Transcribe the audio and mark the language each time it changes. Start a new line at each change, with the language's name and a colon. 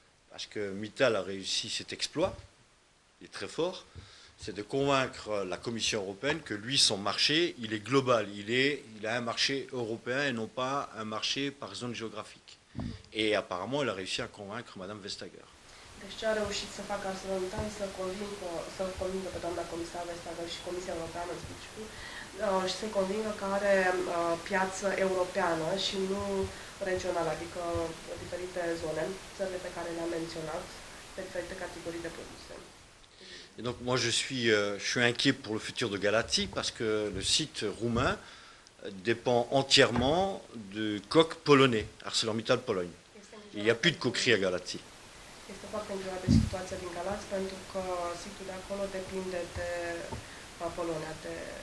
French: Parce que Mittal a réussi cet exploit, il est très fort, c'est de convaincre la Commission européenne que lui, son marché, il est global, il a un marché européen et non pas un marché par zone géographique. Et apparemment, il a réussi à convaincre Madame Vestager.
Romanian: Deci ce a reușit să facă ArcelorMittal să convingă pe doamna comisar Vestager și Comisia Europeană în special și să-i convingă că are piață europeană și nu regională, adică diferite zone, țările pe care le-am menționat, pe diferite categorii de produse.
French: Et donc moi je suis inquiet pour le futur de Galați parce que le site roumain dépend entièrement du coq polonais, ArcelorMittal Pologne. Il n'y a plus de coquerie à Galați.
Romanian: Este foarte îngrijorat de situația din Galați pentru că situl de acolo depinde de Polonia, de